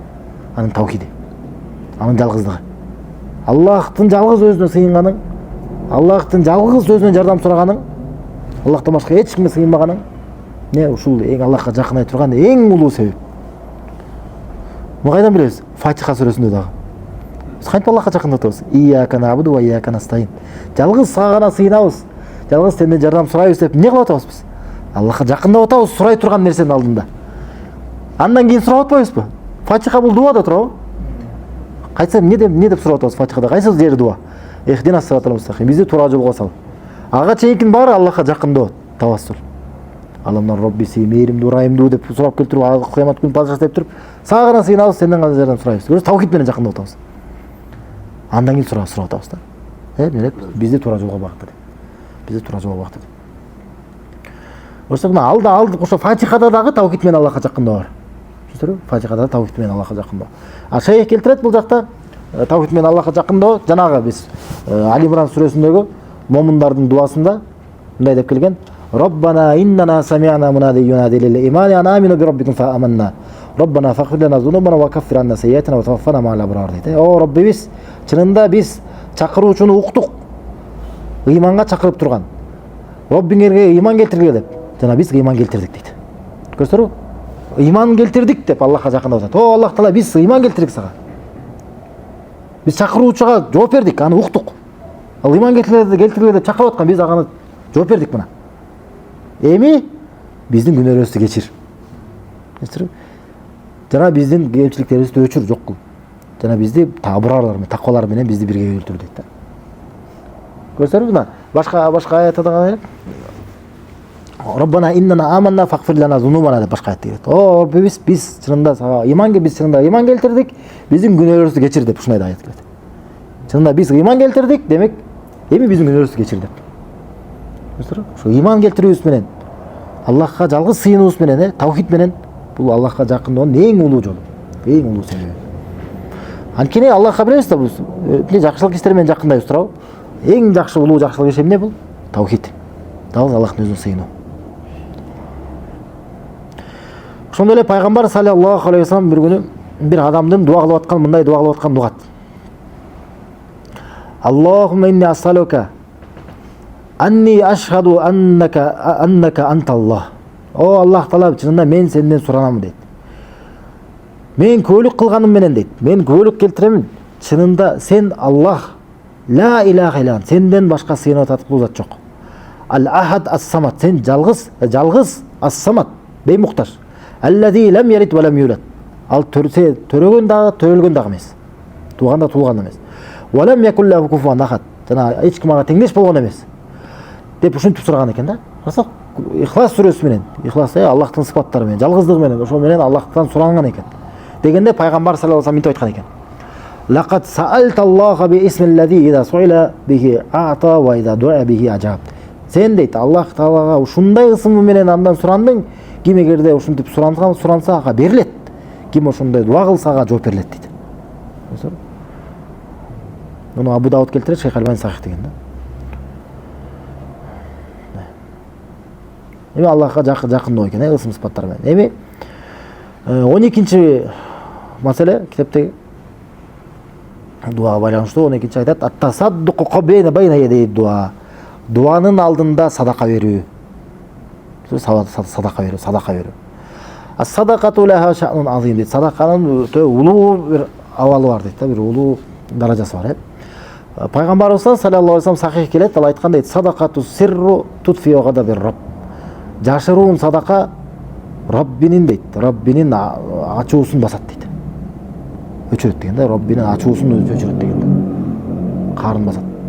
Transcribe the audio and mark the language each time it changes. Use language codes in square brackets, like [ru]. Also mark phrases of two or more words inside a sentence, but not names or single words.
[ky] Анын таухиди, анын жалгыздыгы. Аллахтын жалгыз өзүнө сыйынганың, Аллахтын жалгыз өзүнөн жардам сураганың, Аллахтан башка эч кимге сыйынбаганың, ушул эң Аллахка жакындай турган эң улуу себеп. Муну кайдан билебиз? Фатиха сүрөсүндө дагы. Биз кантип Аллахка жакындап атабыз? [ar] إياك نعبد وإياك نستعين. [ky] Жалгыз сага гана сыйынабыз, жалгыз сенден жардам сурайбыз деп эмне кылып атабыз биз? Аллахка жакындап атабыз сурай турган нерсенин алдында. Андан кийин сурап атпайбызбы? Фатиха бул дуа да турабы? Кайсы эмне деп сурап атабыз Фатихада? Кайсы жери дуа? [ar] اهدنا الصراط المستقيم. [ky] Бизди туура жолго сал. Ага чейинкин баары Аллахка жакындоо, тавассул. Аламдан Роббиси мээримдүү, ырайымдуу деп сурап келтирип, кыямат күнү падышасы деп туруп, сага гана сыйынабыз, сенден гана жардам сурайбыз. Көрөсүз, таухид менен жакындап атабыз. Андан кийин сурап атабыз да. Эмне деп? Бизди туура жолго багыта деп. Бизди туура жолго багыта деп. Ошо мына алды ошо Фатихада дагы таухид менен Аллахка жакындоо бар. Түшүндүрбү? Фатихада таухид менен Аллахка жакындоо. А шейх келтирет бул жакта таухид менен Аллахка жакындоо, жанагы биз Али Имран сүрөсүндөгү момундардын дуасында мындай деп келген: [ar] ربنا إننا سمعنا مناديا ينادي للإيمان أن آمنوا بربكم فآمنا. ربنا فاغفر لنا ذنوبنا وكفر عنا سيئاتنا وتوفنا مع الأبرار дейт. [ky] О Роббибиз, чынында биз чакыруучуну уктук. Ыйманга чакырып турган. Роббиңерге ыйман келтиргиле деп. Жана биз ыйман келтирдик дейт. Көрсөтөрбү? Ыйман келтирдик деп Аллахка жакындап атат. О Аллах Таала, биз ыйман келтирдик сага. Биз чакыруучуга жооп бердик, аны уктук. Ал ыйман келтирлер деп чакырып аткан, биз ага жооп бердик мына. Эми биздин күнөөлөрүбүздү кечир. Жана биздин кемчиликтерибизди өчүр, жок кыл. Жана бизди табырарлар менен, таквалар менен бизди бирге өлтүр дейт да. Көрсөңүз мына башка аятта кандай? [ar] ربنا إننا آمنا فاغفر لنا ذنوبنا [ky] деп башка аят келет. О, биз чынында чынында ыйман келтирдик, биздин күнөөлөрүбүздү кечир деп ушундай аят келет. Чынында биз ыйман келтирдик, демек эми биздин күнөөлөрүбүздү кечир деп. Көрсөңүз, ошо ыйман келтирүүбүз менен, Аллахка жалгыз сыйынуубуз менен, тавхид менен бул Аллахка жакындоонун эң улуу жолу, эң улуу себеби. Анткени Аллахка билебиз да, бул жакшылык иштер менен жакындайбыз туурабы? Эң жакшы улуу жакшылык иш эмне бул? Тавхид. Жалгыз Аллахтын өзүнө сыйынуу. Ошондой эле пайгамбар [ar] صلى الله عليه وسلم [ky] бир күнү бир адамдын дуа кылып аткан, мындай дуа кылып аткан дугат. [ar] اللهم إني أسألك أني أشهد أنك أنت الله. [ky] О Аллах Таала, чынында мен сенден суранамын дейт. Мен күбөлүк кылганым менен дейт. Мен күбөлүк келтиремин. Чынында сен Аллах, [ar] لا إله إلا, [ky] сенден башка сыйынып татыктуу зат жок. [ar] الأحد الصمد, [ky] сен жалгыз ас-самад, беймуктаж. [ar] الذي لم يلد ولم يولد. [ky] Ал төрөгөн дагы, төрөлгөн дагы эмес. Тууган да туулган эмес. [ar] ولم يكن له كفوا أحد. [ky] Жана эч ким ага теңдеш болгон эмес. Деп ушинтип сураган экен да. Карасак, Ихлас сүрөсү менен, Ихлас Аллахтын сыпаттары менен, жалгыздыгы менен, ошол менен Аллахтан суранган экен. Дегенде пайгамбар [ar] صلى الله عليه وسلم [ky] мынтип айткан экен. [ar] لقد سألت الله باسمه الذي إذا سئل به أعطى وإذا دعي به أجاب. [ky] Сен дейт Аллах Таалага ушундай ысымы менен андан сурандың, ким эгерде ушинтип суранса ага берилет. Ким ошондой дуа кылса ага жооп берилет дейт. Муну Абу Дауд келтирет, Шейх Альбани сахих деген да. Эми Аллахка жакындоо экен, ысым сыпаттар менен. Эми 12-чи маселе китептеги дуага байланыштуу 12-чи айтат: [ar] التصدق قبل بين يدي الدعاء. [ky] Дуанын алдында садака берүү. Садака берүү. [ar] الصدقة لها شأن عظيم дейт. [ky] Садаканын өтө улуу бир абалы бар дейт да, бир улуу даражасы бар. Пайгамбарыбыз саллаллаху алейхи ва саллям сахих келет, ал айткан дейт: [ar] صدقة السر تطفئ غضب الرب. [ky] Жашыруун садака Раббинин дейт, Раббинин ачуусун басат дейт. Өчүрөт деген да, Раббинин ачуусун өчүрөт деген да. Карын басат.